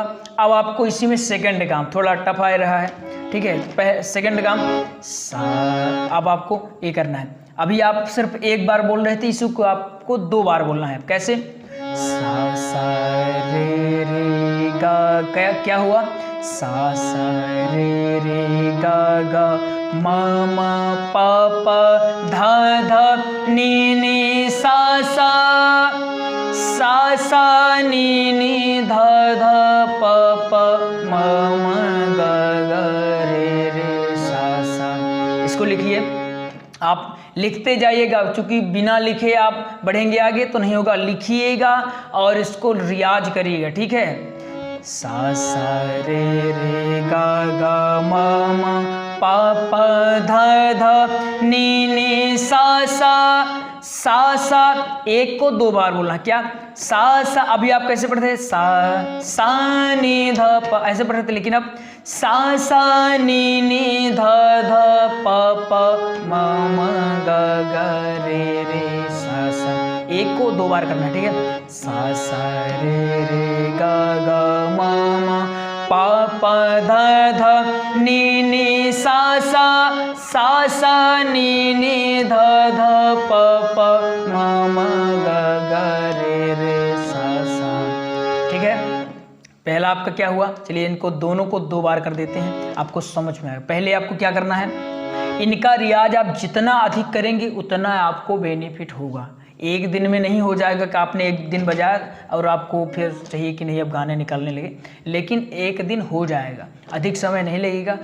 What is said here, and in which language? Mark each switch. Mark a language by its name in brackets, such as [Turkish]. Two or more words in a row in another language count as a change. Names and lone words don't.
[Hindi] अब आपको इसी में सेकंड काम थोड़ा टफ आ रहा है। ठीक है, सेकंड काम सा, अब आपको ये करना है। अभी आप सिर्फ एक बार बोल रहे थे, इसी को आपको 2 बार बोलना है। कैसे, सा सा रे रे गा, क्या हुआ, सा सा रे रे गा गा म म प प ध ध नि नि सा सा सा सा नि नि ध ध प प म म ग ग रे रे सा सा। इसको लिखिए, आप लिखते जाइएगा, क्योंकि बिना लिखे आप बढ़ेंगे आगे तो नहीं होगा। लिखिएगा और इसको रियाज करिएगा। ठीक है, सा सा रे रे गा गा म म प प ध ध नी नी सा सा एक को 2 बार बोलना। क्या सा अभी आप कैसे पढ़ते थे सा नी ध प ऐसे पढ़ते थे, लेकिन अब सा नी नी ध ध प प म म ग ग रे सा एक को 2 बार करना, ठीक है। सा रे ग ग म म प प ध ध नी नी सा नी नी ध ध प प म म ग ग रे सा। ठीक है, पहला आपका क्या हुआ, चलिए इनको दोनों को 2 बार कर देते हैं, आपको समझ में आएगा। पहले आपको क्या करना है, इनका रियाज आप जितना अधिक करेंगे उतना आपको बेनिफिट होगा। एक दिन में नहीं हो जाएगा कि आपने एक दिन बजाया और आपको फिर चाहिए कि नहीं अब गाने निकालने लगे, लेकिन एक दिन हो जाएगा, अधिक समय नहीं लगेगा।